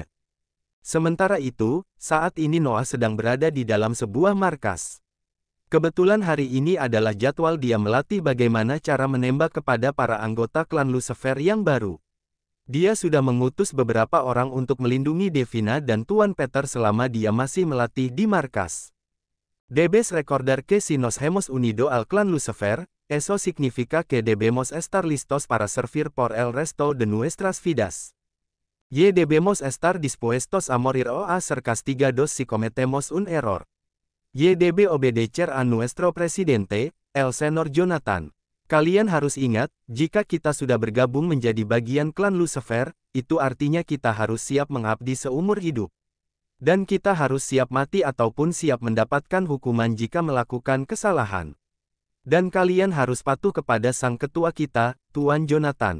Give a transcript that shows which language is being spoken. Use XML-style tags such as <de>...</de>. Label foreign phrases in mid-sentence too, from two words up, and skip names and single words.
<id>Sementara itu, saat ini Noah sedang berada di dalam sebuah markas. Kebetulan hari ini adalah jadwal dia melatih bagaimana cara menembak kepada para anggota klan Lucifer yang baru. Dia sudah mengutus beberapa orang untuk melindungi Devina dan Tuan Peter selama dia masih melatih di markas.</id> <es>Debes recordar que si nos hemos unido al clan Lucifer, eso significa que debemos estar listos para servir por el resto de nuestras vidas. Y debemos estar dispuestos a morir o a ser castigados si cometemos un error. Y debe obedecer a nuestro presidente, el Senor Jonathan.</es> <id>Kalian harus ingat, jika kita sudah bergabung menjadi bagian klan Lucifer, itu artinya kita harus siap mengabdi seumur hidup. Dan kita harus siap mati ataupun siap mendapatkan hukuman jika melakukan kesalahan. Dan kalian harus patuh kepada sang ketua kita, Tuan Jonathan.</id>